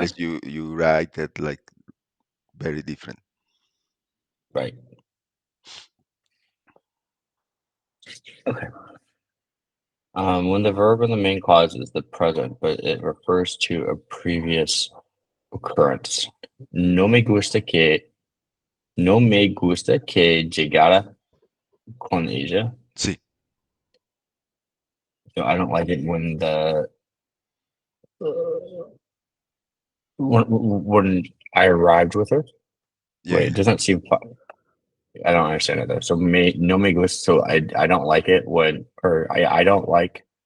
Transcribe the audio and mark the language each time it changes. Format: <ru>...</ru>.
<en>English you write it like very different. Right. Okay. When the verb in the main clause is the present, but it refers to a previous occurrence.</en> <es>No me gusta que no me gusta que llegara con ella. Sí.</es> <en>So I don't like it when the when I arrived with her. Yeah, Wait, yeah. it doesn't seem fun. I don't understand it though. So</en> <es>me no me gusta.</es> <en>So I don't like it when or I don't like</en>